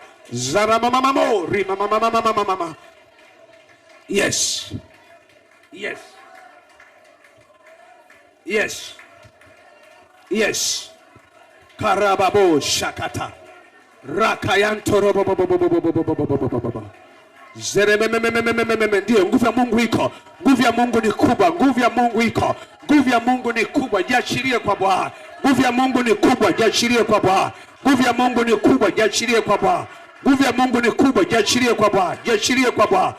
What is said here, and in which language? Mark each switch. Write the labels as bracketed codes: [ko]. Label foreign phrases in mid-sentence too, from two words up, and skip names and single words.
[en] Zaramamamamo, rimamamamamamamama. Yes. Yes. Yes. Yes. Karababo shakata. Rakayanto robo. [sw] Ndio nguvu ya Mungu iko. Nguvu ya Mungu ni kubwa. Nguvu ya Mungu iko. Nguvu ya Mungu ni kubwa. Jiachilie kwa Bwana. Nguvu ya Mungu ni kubwa. Jiachilie kwa Bwana. Nguvu ya Mungu ni kubwa. Jiachilie kwa Bwana. Nguvu ya Mungu ni kubwa. Jiachilie kwa Bwana. Jiachilie kwa Bwana.